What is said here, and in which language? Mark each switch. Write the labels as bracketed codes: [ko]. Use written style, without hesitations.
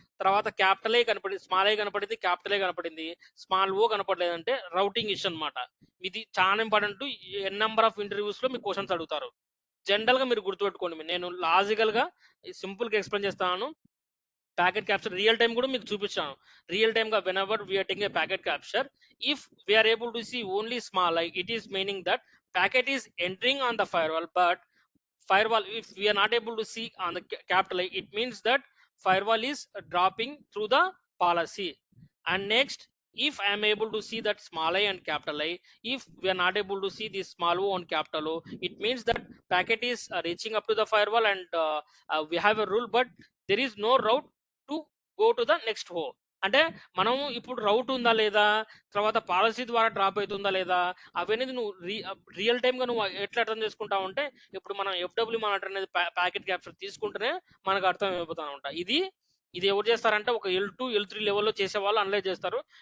[te] తర్వాత capital I కనపడి small I కనపడింది, క్యాపిటల్ ఐ కనపడింది, స్మాల్ ఓ కనపడలేదంటే రౌటింగ్ ఇష్యూ అనమాట. ఇది చాలా important. N number of interviews లో మీకు క్వశ్చన్స్ అడుగుతారు. జనరల్ గా మీరు గుర్తుపెట్టుకోండి, నేను లాజికల్ గా సింపుల్ గా ఎక్స్ప్లెయిన్ చేస్తాను. ప్యాకెట్ క్యాప్చర్ రియల్ టైం కూడా మీకు చూపించాను. [en] Real time గా whenever we are taking a packet capture, if we are able to see only small I, it is meaning that packet is entering on the firewall, but firewall, if we are not able to see on the capital I, it means that firewall is dropping through the policy. And next, if I am able to see that small I and capital I, if we are not able to see this small o and capital O, it means that packet is reaching up to the firewall and we have a rule, but there is no route to go to the next ho. [te] అంటే మనం ఇప్పుడు రౌట్ ఉందా లేదా, తర్వాత policy ద్వారా drop అవుతుందా లేదా, అవన్నీ నువ్వు రియల్ టైమ్ గా నువ్వు ఎట్లా అర్థం చేసుకుంటావు అంటే, ఇప్పుడు మనం ఎఫ్డబ్ల్యూ మానిటర్ అనేది ప్యాకెట్ క్యాప్చర్ తీసుకుంటేనే మనకు అర్థం అయిపోతా ఉంటా. ఇది ఎవరు చేస్తారంటే ఒక L2 L3 లెవెల్లో చేసే వాళ్ళు అనలైజ్ చేస్తారు.